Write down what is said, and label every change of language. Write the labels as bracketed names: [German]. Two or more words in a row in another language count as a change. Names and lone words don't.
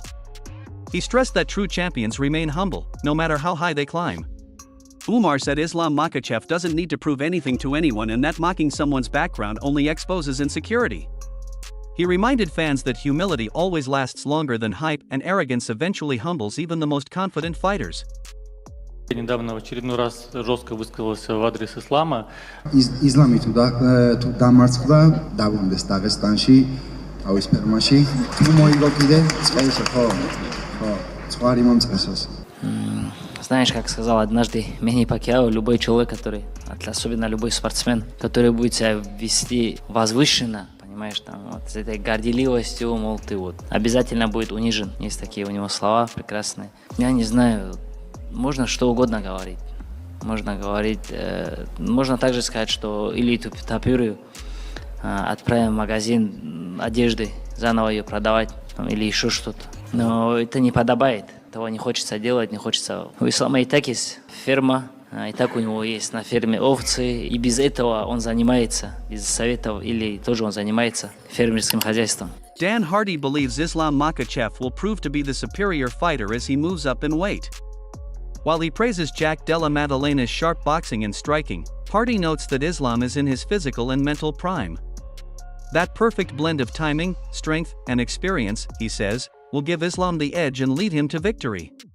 [English] He stressed that true champions remain humble, no matter how high they climb. Umar said Islam Makhachev doesn't need to prove anything to anyone, and that mocking someone's background only exposes insecurity. He reminded fans that humility always lasts longer than hype, and arrogance eventually humbles even the most confident fighters. [Russian] Недавно в очередной раз жестко высказался в адрес ислама. [Georgian] Ისლამი თუ დამარცხდა, დაბრუნდეს დაღესტანში, თავის ფერმაში, თუ მოიგო კიდე წესო, ხო, ცხვარი მომწესოს. [Russian] Знаешь, как сказал однажды Мэнни Пакьяо, любой человек, который, особенно любой спортсмен, который будет себя вести возвышенно, понимаешь, там, вот, с этой горделивостью, мол, ты вот, обязательно будет унижен. Есть такие у него слова прекрасные. Я не знаю, можно что угодно говорить. Можно говорить, можно также сказать, что Илью Топурию отправим в магазин одежды, заново ее продавать, там, или еще что-то. Но это не подобает. Того не хочется делать, не хочется. У Ислама и так есть ферма, и так у него есть на ферме овцы, и без этого он занимается, без советов, или тоже он занимается фермерским хозяйством. [English] Dan Hardy believes Islam Makhachev will prove to be the superior fighter as he moves up in weight. While he praises Jack Della Maddalena's sharp boxing and striking, Hardy notes that Islam is in his physical and mental prime. That perfect blend of timing, strength, and experience, he says, will give Islam the edge and lead him to victory.